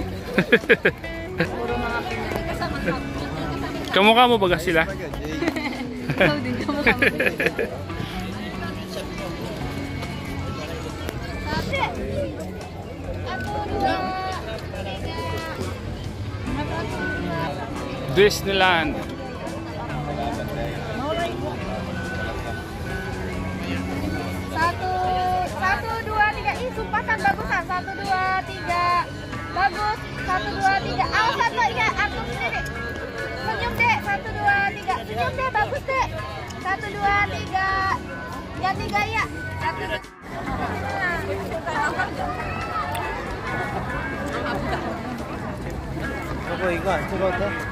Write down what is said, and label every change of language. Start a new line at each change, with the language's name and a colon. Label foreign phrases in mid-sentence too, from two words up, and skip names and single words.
Filipino: Puro mga Pinoy. Kamukha mo baga sila? Ikaw din, kamukha mo. Disneyland.
Indonesian: Satu, dua, tiga. Ih, sumpahkan bagus ah. 1, 2, 3. Bagus. 1, 2, 3. Awas satu ya. Atur sini. Senyum dek. 1, 2, 3. Senyum deh. Bagus dek. 1, 2, 3. Ganti gaya. 1, 2.
Cebuano: Ako, ikaw. Sugot ha.